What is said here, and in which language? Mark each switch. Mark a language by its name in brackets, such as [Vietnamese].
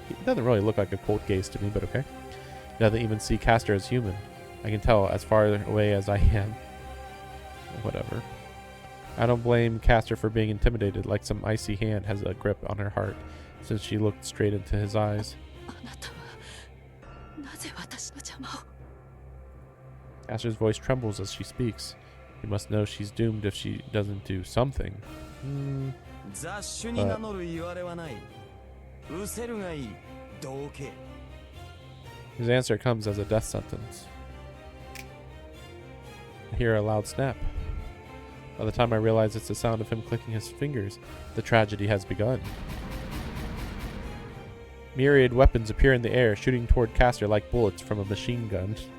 [English] It doesn't really look like a cold gaze to me, but okay. He doesn't even see Castor as human. I can tell as far away as I am. Whatever. I don't blame Castor for being intimidated, like some icy hand has a grip on her heart, since she looked straight into his eyes. [Japanese] あなたはなぜ私の邪魔を [English] Castor's voice trembles as she speaks. You must know she's doomed if she doesn't do something. [Japanese] 雑種に名乗る言われはない。失せるがいい。どけ。 [English] His answer comes as a death sentence. I hear a loud snap. By the time I realize it's the sound of him clicking his fingers, the tragedy has begun. Myriad weapons appear in the air, shooting toward Castor like bullets from a machine gun.